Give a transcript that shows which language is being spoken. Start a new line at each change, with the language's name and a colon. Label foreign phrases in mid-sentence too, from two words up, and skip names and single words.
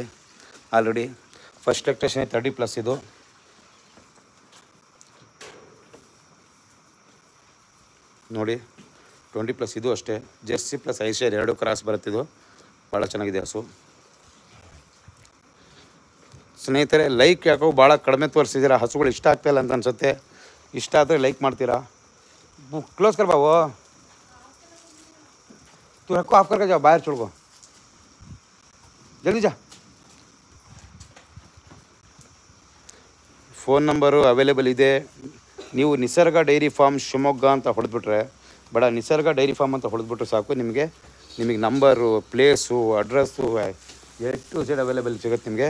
English: already first lactation
Kannada: 30+. ಇದು ನೋಡಿ 20+. ಇದು ಅಷ್ಟೇ. ಜೆರ್ಸಿ ಪ್ಲಸ್ ಐಶೇರ್ 2 ಕ್ರಾಸ್ ಬರುತ್ತಿದ್ದು. ಭಾಳ ಚೆನ್ನಾಗಿದೆ ಹಸು ಸ್ನೇಹಿತರೆ. ಲೈಕ್ ಯಾಕೋ ಭಾಳ ಕಡಿಮೆ ತೋರಿಸಿದ್ದೀರಾ. ಹಸುಗಳು ಇಷ್ಟ ಆಗ್ತಾಯಿಲ್ಲ ಅಂತ ಅನ್ಸುತ್ತೆ. ಇಷ್ಟ ಆದರೆ ಲೈಕ್ ಮಾಡ್ತೀರಾ.
Hindi: क्लोज कर बाबू, तू रखो ऑफ करके जाओ, बाहर छोड़ को, जल्दी जा.
English: phone number available
Kannada: ಇದೆ. ನೀವು ನಿಸರ್ಗ ಡೈರಿ ಫಾರ್ಮ್ ಶಿವಮೊಗ್ಗ ಅಂತ ಹೊಡೆದ್ಬಿಟ್ರೆ, ಬೇಡ ನಿಸರ್ಗ ಡೈರಿ ಫಾರ್ಮ್ ಅಂತ ಹೊಡೆದ್ಬಿಟ್ರೆ ಸಾಕು. ನಿಮಗೆ ನಂಬರು, ಪ್ಲೇಸು, ಅಡ್ರೆಸ್ಸು
English: to Z available
Kannada: ಸಿಗುತ್ತೆ ನಿಮಗೆ.